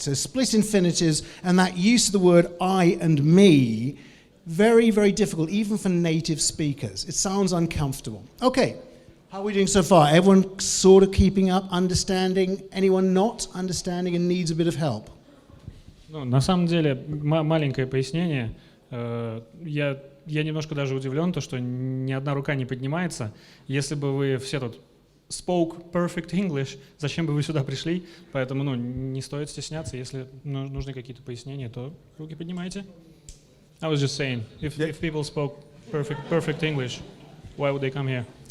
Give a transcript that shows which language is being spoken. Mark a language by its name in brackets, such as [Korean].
[English] So split infinitives and that use of the word I and me, very, very difficult, even for native speakers. It sounds uncomfortable. Okay, how are we doing so far? Everyone sort of keeping up, understanding? Anyone not understanding and needs a bit of help? [Russian] Ну, на самом деле, маленькое пояснение. Я немножко даже удивлен, то, что ни одна рука не поднимается. Если бы вы все тут [English] spoke perfect English, [Russian] зачем бы вы сюда пришли? Поэтому не стоит стесняться. Если нужны какие-то пояснения, то руки поднимайте. [English] I was just saying, if people spoke perfect English, why would they come here?